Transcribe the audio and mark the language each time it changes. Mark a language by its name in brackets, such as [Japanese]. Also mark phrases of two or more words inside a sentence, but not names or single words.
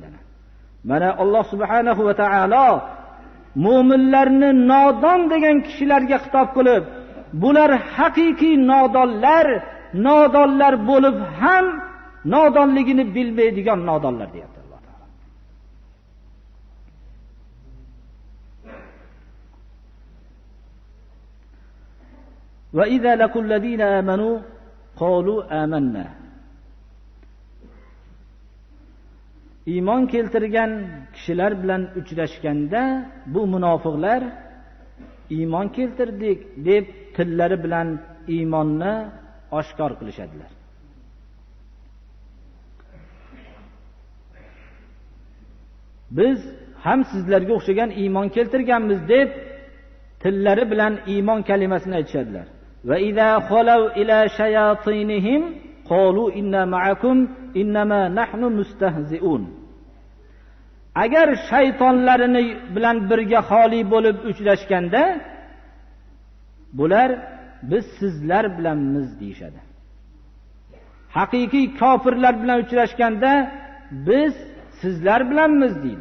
[Uzbek] Mana Alloh [Arabic] سبحانه وتعالى [Uzbek] mu'minlarni nodon degan kishilarga xitob qilib, bular haqiqiy nodonlar bo'lib ham nodonligini bilmaydigan nodonlar deyapti. [Arabic] وإذا لقوا الذين آمنوا قالوا آمنا. [Uzbek] Iymon keltirgan kishilar bilan uchrashganda bu munofiqlar iymon keltirdik deb tillari bilan iymonni oshkor qilishadilar. Biz ham sizlarga o'xshagan iymon keltirganmiz deb tillari bilan iymon kalimasini aytishadilar. [Arabic] وإذا خلوا إلى شياطينهم قالوا إنا معكم إنما نحن مستهزئون. [Uzbek] Agar shaytonlarini bilan birga xoli bo'lib uchrashganda, bular biz sizlar bilanmiz deyshadi. Haqiqiy kofirlar bilan uchrashganda biz sizlar bilanmiz deydi.